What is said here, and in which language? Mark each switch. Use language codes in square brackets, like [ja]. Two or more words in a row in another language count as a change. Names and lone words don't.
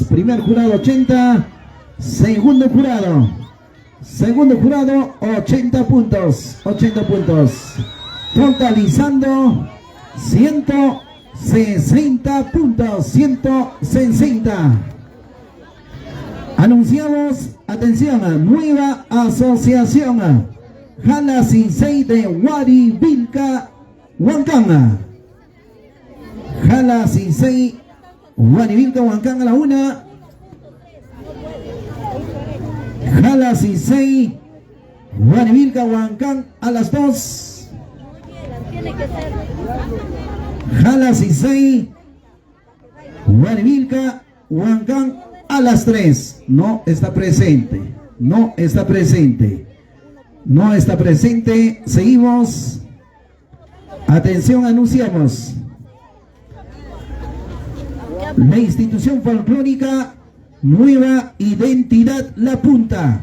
[es] Primer jurado, 80. Segundo jurado, 80 puntos. 80 puntos. Totalizando 160 puntos. 160. Anunciamos, atención, nueva asociación. Jala Sisei de Huarivilca, Huancán. Jala Sisei, Huarivilca, Huancán a la 1. Jala Sisei, Huarivilca, Huancán a las 2. Jala Sisei, Huarivilca, Huancán a las 3. No está presente. No está presente. No está presente. Seguimos. Atención, anunciamos. La institución folclórica Nueva Identidad La Punta.